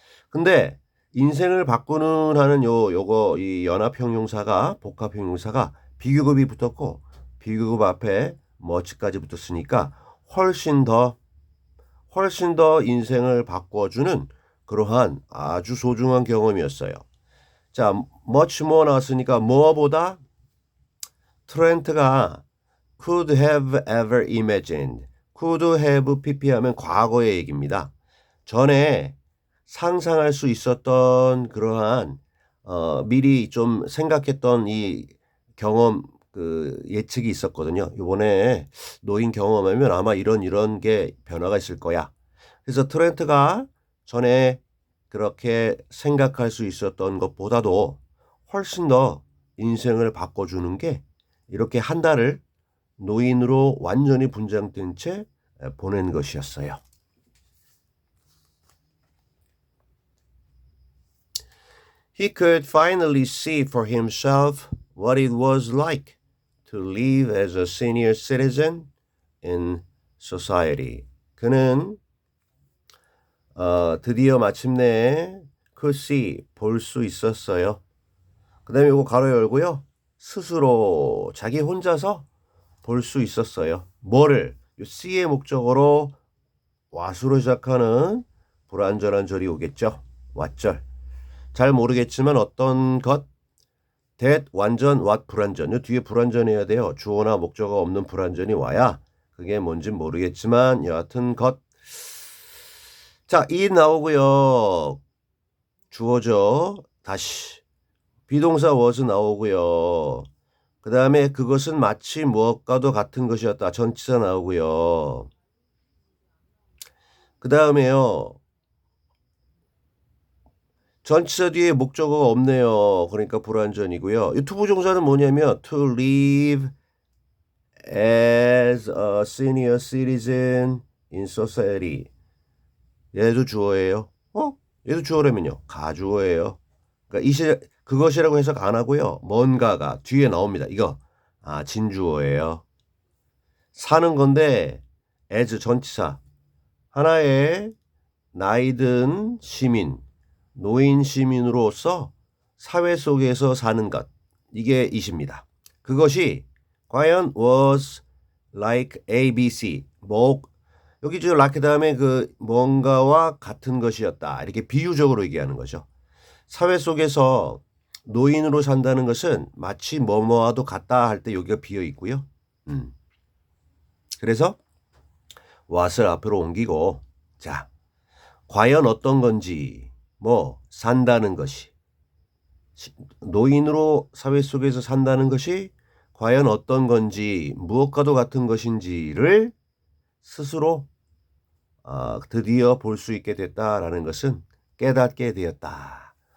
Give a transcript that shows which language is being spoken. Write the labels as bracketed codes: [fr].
[ko] 근데 인생을 바꾸는 하는 요거 이 연합형용사가 복합형용사가 비교급이 붙었고 비교급 앞에 much까지 붙었으니까 훨씬 더 인생을 바꿔주는 그러한 아주 소중한 경험이었어요. 자, [en] much more [ko] 나왔으니까 뭐보다 트렌트가 [en] could have ever imagined. could have pp [ko] 하면 과거의 얘기입니다. 전에 상상할 수 있었던 그러한 미리 좀 생각했던 이 경험 그 예측이 있었거든요. 이번에 노인 경험하면 아마 이런 게 변화가 있을 거야. 그래서 트렌트가 전에 그렇게 생각할 수 있었던 것보다도 훨씬 더 인생을 바꿔주는 게 이렇게 한 달을 노인으로 완전히 분장된 채 보낸 것이었어요. [en] He could finally see for himself what it was like to live as a senior citizen in society. [ko] 그는 드디어 마침내 [en] could see, [ko] 볼 수 있었어요. 그 다음에 이거 가로 열고요. 스스로 자기 혼자서 볼 수 있었어요. 뭐를? C의 목적어로 what으로 시작하는 불완전한 절이 오겠죠. 왓절. 잘 모르겠지만 어떤 것, that 완전, what 불완전. 이 뒤에 불완전해야 돼요. 주어나 목적어 없는 불완전이 와야 그게 뭔진 모르겠지만 여하튼 것. 자, 이 나오고요. 주어죠. 다시. 비동사 was 나오고요. 그 다음에 그것은 마치 무엇과도 같은 것이었다. 전치사 나오고요. 그 다음에요. 전치사 뒤에 목적어가 없네요. 그러니까 불완전이고요. 이 투부정사는 뭐냐면 [en] to live as a senior citizen in society. [ko] 얘도 주어예요. 얘도 주어라면요. 가주어예요. 그러니까 그것이라고 해석 안 하고요. 뭔가가 뒤에 나옵니다. 이거 진주어예요. 사는 건데 as 전치사. 하나의 나이든 시민, 노인 시민으로서 사회 속에서 사는 것. 이게 이십니다. 그것이 과연 [en] was like ABC. [ko] 여기 저 like 다음에 그 뭔가와 같은 것이었다. 이렇게 비유적으로 얘기하는 거죠. 사회 속에서 노인으로 산다는 것은 마치 뭐뭐와도 같다 할 때 여기가 비어 있고요. 그래서 what을 앞으로 옮기고 자, 과연 어떤 건지 산다는 것이 노인으로 사회 속에서 산다는 것이 과연 어떤 건지 무엇과도 같은 것인지를 스스로 드디어 볼 수 있게 됐다라는 것은 깨닫게 되었다.